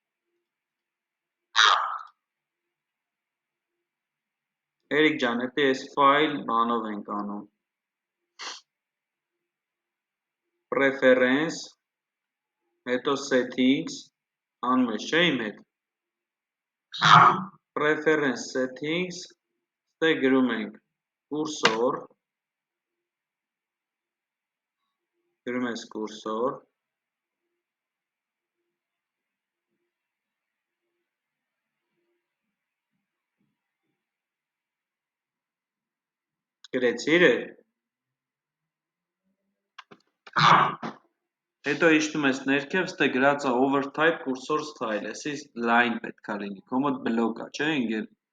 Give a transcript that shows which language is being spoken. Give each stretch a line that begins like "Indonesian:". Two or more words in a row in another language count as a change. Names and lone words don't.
Armenian: Էրիկ ջան, հետո այս ֆայլ բանով ենք անում, preference, հետո settings, անում ես չէ իմ հետ,
English: preference settings,
Armenian: ստեղ գրում ենք cursor, գրում ես cursor, գրեցիր է, հետո իշտում ես ներքև, ստե գրած է
English: overtype cursor style,
Armenian: էսի line պետք է լինի, կոմոդ բլոկ է, չէ ինգեր,